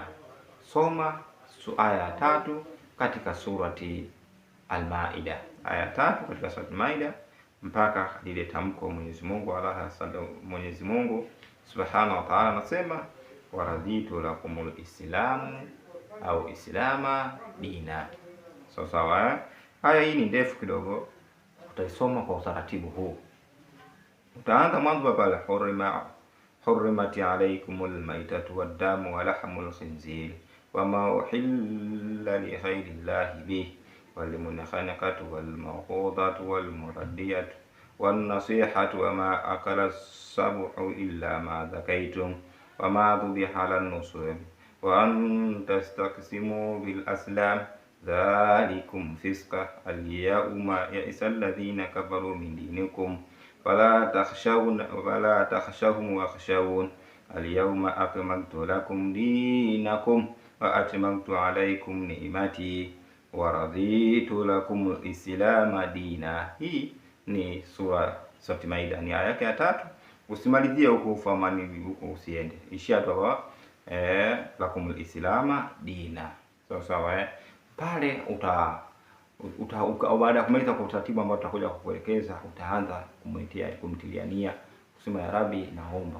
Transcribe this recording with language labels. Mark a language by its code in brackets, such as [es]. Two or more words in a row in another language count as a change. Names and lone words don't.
[sw] Soma aya 3 katika surati Al-Maida, aya 3 katika surati Al-Maida mpaka lile tamko Mwenyezi Mungu [ar] سبحانه وتعالى [sw] anasema [ar] ورضيت لكم الإسلام أو إسلاما دينا. [sw] Sawa. Aya hii ni ndefu kidogo, utaisoma kwa utaratibu huu. Utaanza mwanzo pale, [ar] حرمت عليكم الميتة والدم ولحم الخنزير وما أهل لغير الله به والمنخنقة والموقوذة والمتردية والنطيحة وما أكل السبع إلا ما ذكيتم وما ذبح على النصب وأن تستقسموا بالأزلام ذلكم فسق اليوم يئس الذين كفروا من دينكم فلا تخشوهم واخشون اليوم أكملت لكم دينكم وأتممت عليكم نعمتي ورضيت لكم الإسلام دينا. [sw] Hii ni surati Maida, ni aya yake ya 3. Usimalizie huko ufamani huko, usiende, ishia tu hapa [ar] لكم الإسلام دينا. [sw] Sawa. Pale baada ya kumaliza kwa utaratibu ambao tutakuja kukuelekeza, utaanza kumtilia nia, kusema [ar] يا رب, [sw] naomba.